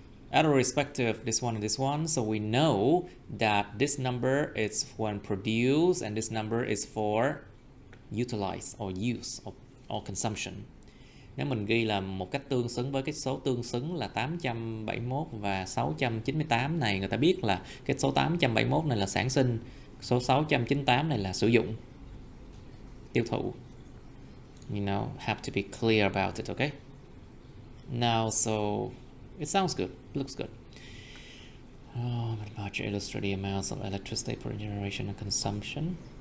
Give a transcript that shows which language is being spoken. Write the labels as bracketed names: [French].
[English] At a respective, this one and this one, so we know that this number is when produced and this number is for utilize or use or consumption. [Vietnamese] Nếu mình ghi là một cách tương xứng với cái số tương xứng là 871 và 698 này, người ta biết là cái số 871 này là sản sinh, số 698 này là sử dụng, tiêu thụ. [English] You know, have to be clear about it, okay? Now, so it sounds good, looks good. Larger illustrate the amounts of electricity per generation and consumption.